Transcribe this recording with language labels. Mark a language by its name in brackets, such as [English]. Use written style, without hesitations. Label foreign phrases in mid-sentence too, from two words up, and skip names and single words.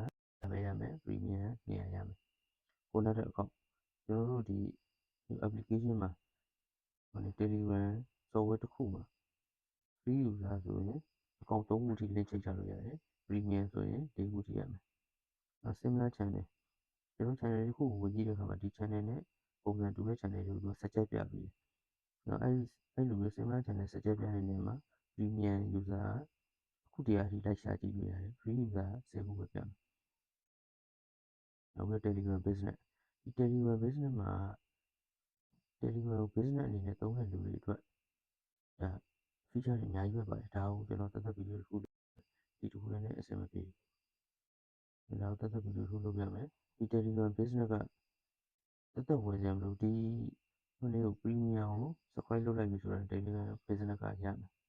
[Burmese] ပဲရမယ် premium 200ရမယ်ခုနောက်တစ်ခေါက်ကျွန်တော်တို့ဒီ application မှာTelegram software တစ်ခုမှာ [English] free user [Burmese] ဆိုရင် account 3ခုထိ link ချိတ်ထားလို့ရတယ် premium ဆိုရင်4ခုထိရမယ် [English] similar channel [Burmese] ကျွန်တော် channel တစ်ခုကိုဝင်ကြည့်တဲ့အခါမှာဒီ channel နဲ့ပုံစံတူတဲ့ channel တွေကို suggest ပြပေးတယ်နော်အဲ့လိုမျိုး [English] similar channel suggest [Burmese] ပြတဲ့နေရာမှာ [English] premium user [Burmese] အခုတည်းအထိလိုက်ရှာကြည့်လို့ရတယ် [English] free user [Burmese] 10ခုပဲပြမယ် နောက်ပြီး Telegram business ဒီ Telegram business မှာ Telegram business အနေနဲ့သုံးတဲ့လူတွေအတွက်ဒါ feature တွေအများကြီးပဲပါတယ်ဒါကိုကျွန်တော်သက်သက်ဗီဒီယိုတစ်ခုဒီတစ်ခုလည်းနဲ့အဆင်မပြေဘူးဒါကိုသက်သက်ဗီဒီယိုတစ်ခုလုပ်ပြမယ်ဒီ Telegram business ကသက်သက်ဝယ်စရာမလိုဒီဟိုလေးကို premium ကို subscribe လုပ်လိုက်ပြီဆိုတော့ Telegram business ကရမယ်